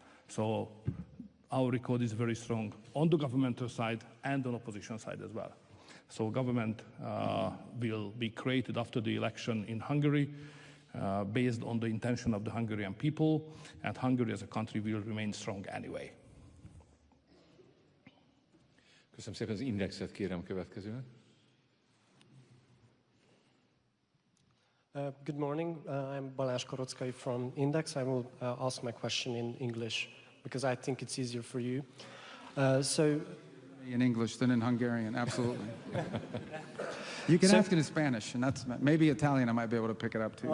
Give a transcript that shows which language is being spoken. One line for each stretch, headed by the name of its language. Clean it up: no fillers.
English: So our record is very strong on the governmental side and on opposition side as well. So government will be created after the election in Hungary based on the intention of the Hungarian people, and Hungary as a country will remain strong anyway.
Hungarian: Köszönöm szépen, az indexet kérem következően.
English: Good morning. I'm Balázs Korockai from Index. I will ask my question in English because I think it's easier for you. In English than in Hungarian, absolutely. You can ask it in Spanish, and that's maybe Italian. I might be able to pick it up too.